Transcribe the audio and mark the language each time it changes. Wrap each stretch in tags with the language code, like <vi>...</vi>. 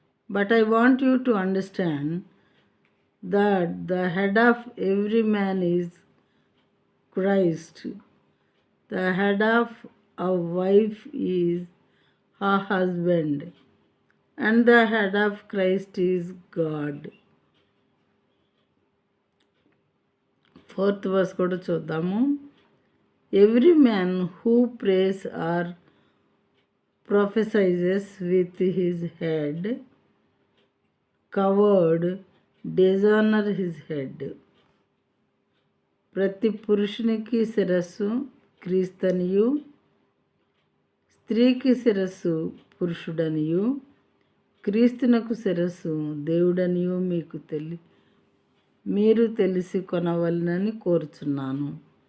<en>But I want you to understand that the head of every man is Christ. The head of a wife is her husband, and the head of Christ is God. Fourth verse</en> <te>కూడా చూద్దాము.</te> <en>Every man who prays or prophesies with his head covered dishonor his head.</en> <te>ప్రతి పురుషునికి శిరస్సు క్రీస్తనియు, స్త్రీకి శిరస్సు పురుషుడనియు, క్రీస్తునకు శిరస్సు దేవుడనియు మీరు తెలిసి కొనవలనని కోరుచున్నాను.</te>